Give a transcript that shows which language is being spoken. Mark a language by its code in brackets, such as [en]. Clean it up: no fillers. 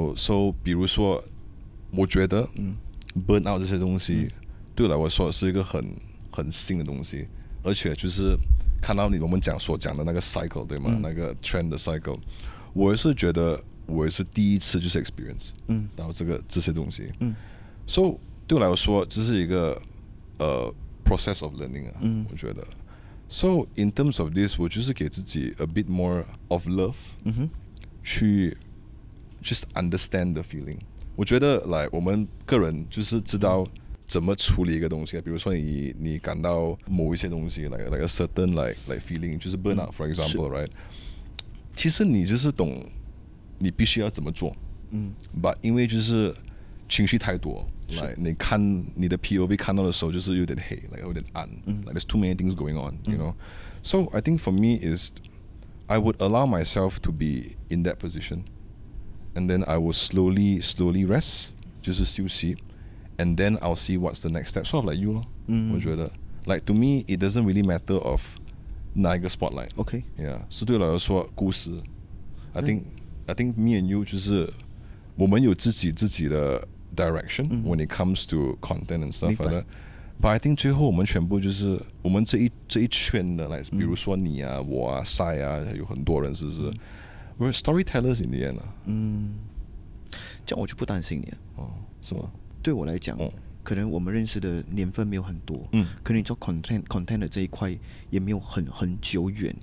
[zh] ？So 比如说，我觉得burn out 这些东西对我来说是一个很新的东西，而且就是看到我们所讲的那个 cycle 对吗？那个 trend 的 cycle， 我也是觉得我也是第一次就是 experience，然后这些东西，so 对我来说这是一个 [en] process of learning [zh] 我觉得。 [en] So in terms of this， [zh] 我就是给自己 [en] a bit more of love， [zh] 去 [en] just understand the feeling。 [zh] 我觉得来我们个人就是知道怎么处理一个东西，比如说你感到某一些东西， [en] like a certain like feeling， [zh] 就是 burnout [en] for example，right？ [zh] 其实你就是懂，你必须要怎么做。 [en] But [zh] 因为就是情绪太多，来你看你的 [en] POV [zh] 看到的时候就是有点黑， [en] like [zh] 有点暗， [en] like there's too many things going on，you know。So I think for me is I would allow myself to be in that position, and then I will slowly rest， [zh] 就是休息 [en] ，and then I'll see what's the next step. Sort of like you [zh] 咯，我觉得 [en] like to me it doesn't really matter of [zh] 哪一个 [en] spotlight。Okay，yeah， [zh] 是对我来说故事。 [en] I think me and you [zh] 就是我们有自己的 [en] direction when it comes to content and stuff like that. But I think [zh] 最后我们全部就是我们这一圈的来，比如说你啊、我啊、赛啊，有很多人是不是？ [en] We're storytellers in the end [zh] 啊。这样我就不担心你了。哦，是吗？对我来讲，可能我们认识的年份没有很多，可能你做 content 的这一块也没有很久远。